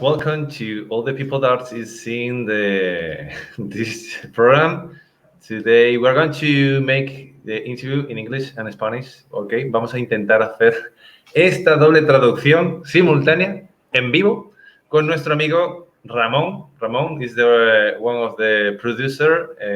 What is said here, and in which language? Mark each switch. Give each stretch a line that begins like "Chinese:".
English: Welcome to all the people that is seeing this program. Today we're going to make the interview in English and Spanish.
Spanish: Okay, vamos a intentar hacer esta doble traducción simultánea en vivo con nuestro amigo Ramon.
English: Ramon is one of the producer.